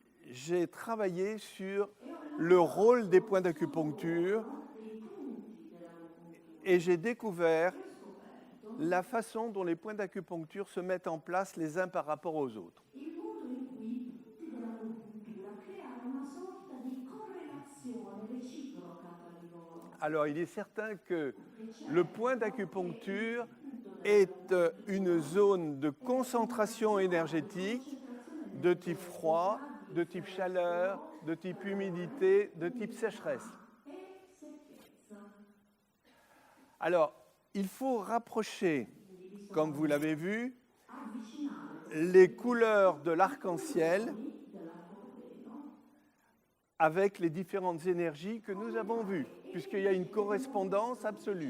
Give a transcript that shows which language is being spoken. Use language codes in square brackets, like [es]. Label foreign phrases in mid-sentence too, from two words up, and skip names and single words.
[fr] j'ai travaillé sur le rôle des points d'acupuncture et j'ai découvert la façon dont les points d'acupuncture se mettent en place les uns par rapport aux autres. [it] Il modo in cui tutti della cultura creano una sorta di correlazione reciproca tra di loro. [fr] Alors, il est certain que le point d'acupuncture est une zone de concentration énergétique de type froid, de type chaleur, de type humidité, de type sécheresse. Alors, il faut rapprocher, comme vous l'avez vu, les couleurs de l'arc-en-ciel avec les différentes énergies que nous avons vues, puisqu'il y a une correspondance absolue.